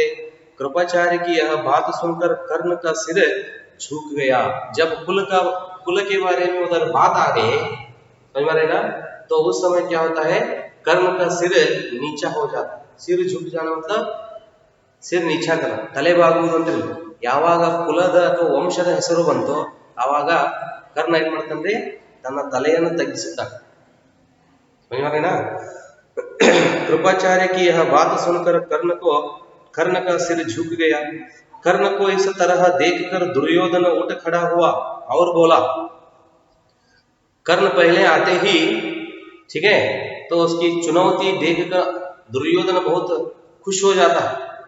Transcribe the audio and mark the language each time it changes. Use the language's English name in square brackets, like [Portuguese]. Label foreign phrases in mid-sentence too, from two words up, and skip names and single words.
[Hindi] कृपाचार्य की यह बात सुनकर कर्ण का सिर झुक गया। जब कुल के बारे में उधर बात आ गई, समझ में आ रहे ना, तो उस समय क्या होता है, कर्ण का सिर नीचा हो जाता। सिर झुक जाना मतलब सिर नीचा करना, [Kannada] ತಲೆ ಬಾಗುವುದು ಅಂತ. ಯಾವಾಗ ಕುಲದ ಅಥವಾ ವಂಶದ ಹೆಸರು ಬಂತೋ ಆವಾಗ ಕರ್ಣ ಏನ್ ಮಾಡ್ತಾನೆ, ತನ್ನ ತಲೆಯನ್ನು ತಗ್ಗಿಸುತ್ತಾನೆ. [Hindi] ना कृपाचार्य की यह बात सुनकर कर्ण का सिर झुक गया। कर्ण को इस तरह देखकर दुर्योधन उठ खड़ा हुआ और बोला। कर्ण पहले आते ही, ठीक है, तो उसकी चुनौती देखकर दुर्योधन बहुत खुश हो जाता है।